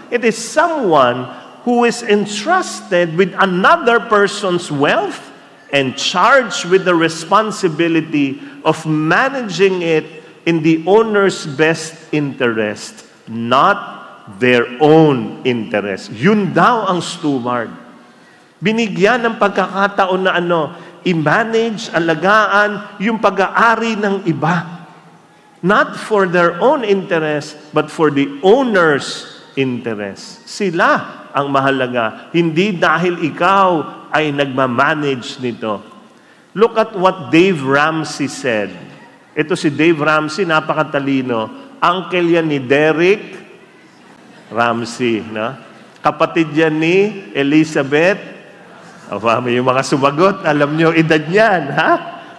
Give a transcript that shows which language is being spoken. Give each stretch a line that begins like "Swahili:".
English: It is someone who is entrusted with another person's wealth and charged with the responsibility of managing it in the owner's best interest, not their own interest.
Filipino: Yun daw ang steward. Binigyan ng pagkakataon na i-manage, alagaan yung pag-aari ng iba.
English: Not for their own interest, but for the owner's interest.
Filipino: Sila ang mahalaga, hindi dahil ikaw ay nagmamanage nito.
English: Look at what Dave Ramsey said.
Filipino: Ito si Dave Ramsey, napakatalino. Uncle yan ni Derek Ramsey. No? Kapatid yan ni Elizabeth. Yung mga sumagot, alam nyo, edad niyan. Ha?